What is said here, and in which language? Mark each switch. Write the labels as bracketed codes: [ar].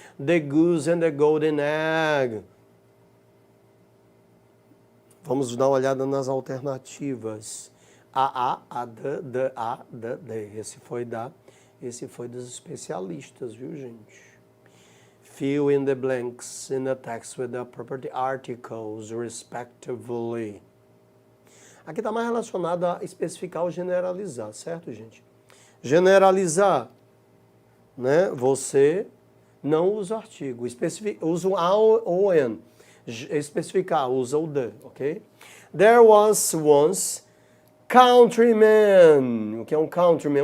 [en] The goose and the golden egg. [pt] Vamos dar uma olhada nas alternativas. A, D, A, D. Esse foi dos especialistas, viu, gente? [en] Fill in the blanks in the text with the property articles, respectively. [pt] Aqui está mais relacionado a especificar ou generalizar, certo, gente? Generalizar, né? Você não usa o artigo, usa o a ou an. Especificar, usa o the, ok? [en] There was once countryman. [pt] O que é um countryman?